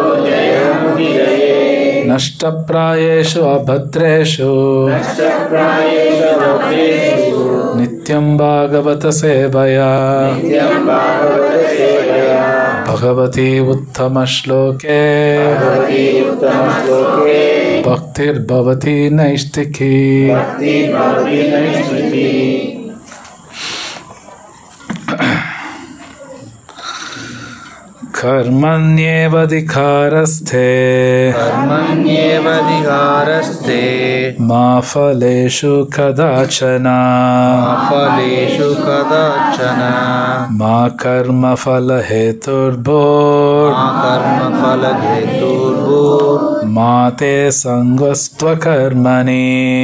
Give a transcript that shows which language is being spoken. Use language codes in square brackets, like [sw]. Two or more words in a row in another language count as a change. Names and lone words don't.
[sa] नष्टप्रायेषु अभद्रेषु नित्यम् भागवत सेवया भगवति उत्तम श्लोके भक्तिर्भवति नैष्ठिकी. कर्मण्येवाधिकारस्ते मा फलेषु कदाचन मा कर्मफलहेतुर्भूर् मा ते सङ्गस्त्वकर्मणि.